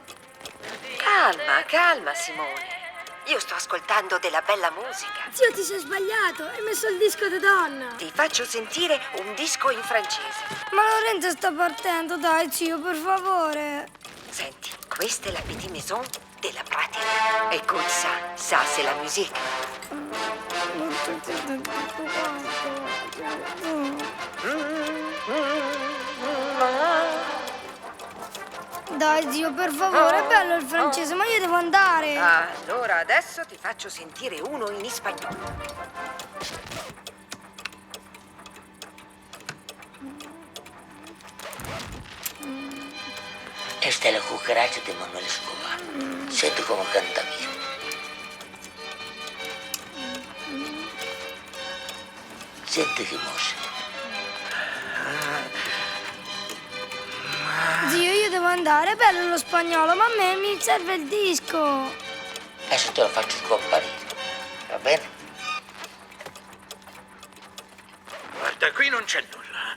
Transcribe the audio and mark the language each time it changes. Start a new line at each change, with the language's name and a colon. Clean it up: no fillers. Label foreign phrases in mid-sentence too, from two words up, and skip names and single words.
Italian: Calma, calma, Simone. Io sto ascoltando della bella musica. Zio, ti sei sbagliato, hai messo il disco di donna. Ti faccio sentire un disco in francese. Ma Lorenzo sta partendo, dai zio, per favore. Senti, questa è
French: la petite maison
Italian: della pratica.
French: Écoute ça, ça c'est la musique.
Italian: Dai zio, per favore, è bello il francese, ma io devo andare. Allora adesso ti faccio sentire uno in spagnolo.
Spanish: Esta es la cucaracha de Manuel Escobar. Siente cómo canta bien. Siente
Italian: che mosse. Zio, io devo andare, è bello lo spagnolo, ma a me mi serve il disco. Adesso te lo faccio scomparire. Va bene? Guarda, qui non c'è nulla.